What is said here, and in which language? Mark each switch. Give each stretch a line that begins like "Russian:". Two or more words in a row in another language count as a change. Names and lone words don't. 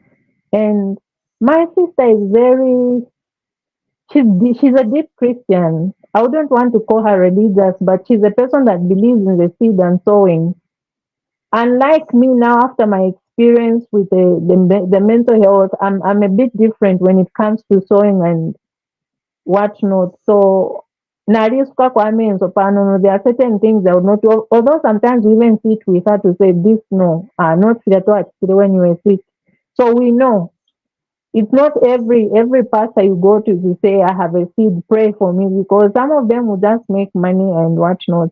English: And my sister is very she's a deep Christian. I wouldn't want to call her religious, but she's a person that believes in the seed and sowing. Unlike me now, after my experience with the mental health, I'm a bit different when it comes to sewing and whatnot.
Bemba: So nalisuka kwa menso pano no,
English: there are certain things that would not, although sometimes we even sit with her to say this no, not when you were sick. So we know it's not every pastor you go to say I have a seed, pray for me, because some of them will just make money and whatnot.